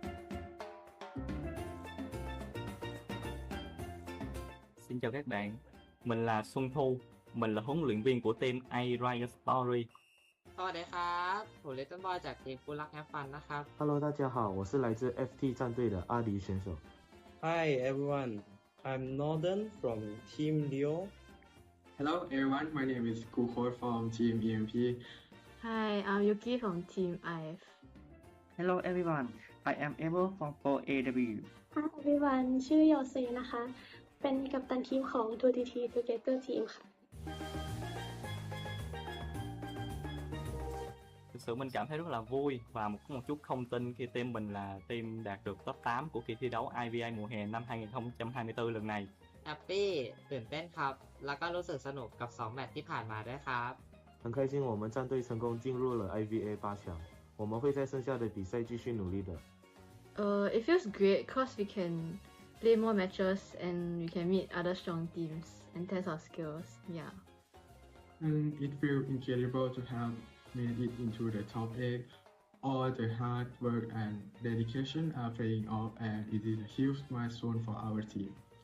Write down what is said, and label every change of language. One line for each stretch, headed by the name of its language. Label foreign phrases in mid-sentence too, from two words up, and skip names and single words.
Vietnamese: Xin chào các bạn. Mình là Xuân Thu, mình là huấn luyện viên của team IVA Story.
Thai: สวัสดีครับผมเลตเติ้ลบอยจากทีมฟูลักแฮปฟันนะครับ
Chinese: Hello， 大家好，我是来自 FT 战队的阿迪选手。
English: Hi everyone, I'm Northern from Team Leo. Hello everyone, my name is Kuko from Team EMP. Hi, I'm Yuki from Team IF. Hello everyone, I am Evo from 4AW. Hi everyone
Thai: ชื่อโยเซนะคะ เป็นกัปตันทีมของ 2TT Together Team ค่ะ
Vietnamese: Thực sự mình cảm thấy rất là vui và có một chút không tin khi team mình là team đạt được top 8 của kỳ thi đấu IVA mùa hè năm 2024 lần này.
Thai: แฮปปี้ตื่นเต้นครับ แล้วก็รู้สึกสนุกกับ2แมตช์ที่ผ่านมาด้วยครับ
Chinese: 很开心我们战队成功进入了 IVA 8强，我们会在剩下的比赛继续努力的。
English: It feels great because we can play more matches and we can meet other strong teams and test our skills. Yeah. And it feels incredible to have made it into the top 8. All the hard work and dedication are paying off, and it is a huge milestone for our team.